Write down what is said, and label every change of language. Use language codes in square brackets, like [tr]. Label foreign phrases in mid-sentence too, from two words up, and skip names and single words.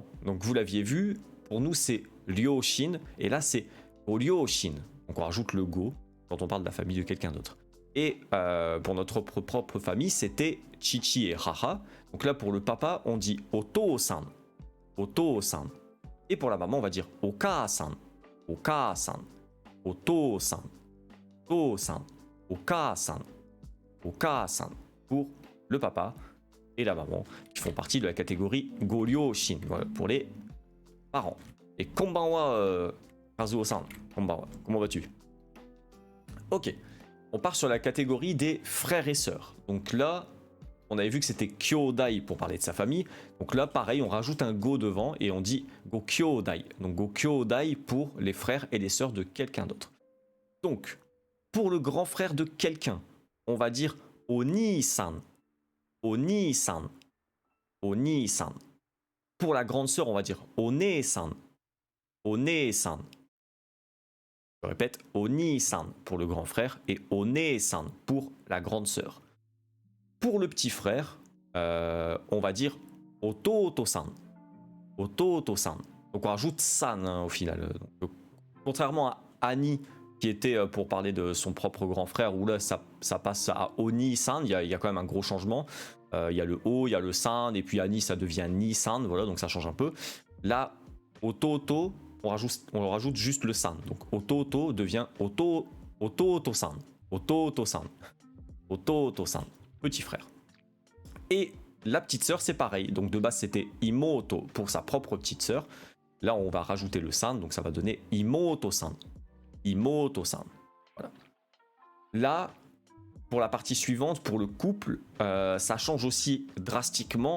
[fr] Donc, vous l'aviez vu, pour nous, c'est Ryoshin, et là, c'est Ryoshin. Donc, on rajoute le go quand on parle de la famille de quelqu'un d'autre. Et pour notre propre famille, c'était Chichi et Haha. Donc là, pour le papa, on dit [ja] お父さん。お父さん. [fr] Et pour la maman, on va dire Oka-san. [ja] お母さん. お父さん。お父さん。お母さん. お母さん. [fr] Pour le papa et la maman, qui font partie de la catégorie Goryoshin, voilà, pour les parents. Et konbanwa, Kazuo-san. Konbanwa. Comment vas-tu? Ok. On part sur la catégorie des frères et sœurs. Donc là, on avait vu que c'était Kyodai pour parler de sa famille. Donc là, pareil, on rajoute un go devant et on dit [ja] ご兄弟. [fr] Donc [ja] ご兄弟 [fr] pour les frères et les sœurs de quelqu'un d'autre. Donc, pour le grand frère de quelqu'un, on va dire Oni-san. [ja] お兄さん。お兄さん. [fr] Pour la grande sœur, on va dire [ja] お姉さん。お姉さん. [fr] Je répète, Oni-san pour le grand frère et One-san pour la grande sœur. Pour le petit frère, on va dire Ototo-san. [ja] 弟さん. [fr] Donc on rajoute san, hein, au final. Donc, contrairement à Annie, qui était pour parler de son propre grand frère, où là ça passe à Oni-san, il y a quand même un gros changement. Il y a le O, il y a le san, et puis Annie ça devient Ni-san, voilà, donc ça change un peu. Là, Ototo, on rajoute juste le san. Donc Ototo devient [ja] 弟さん。弟さん. 弟さん. [fr] Petit frère. Et la petite sœur, c'est pareil. Donc de base, c'était Imoto pour sa propre petite sœur. Là, on va rajouter le san, donc ça va donner Imoto-san. Imoto-san. Voilà. Là, pour la partie suivante, pour le couple, ça change aussi drastiquement.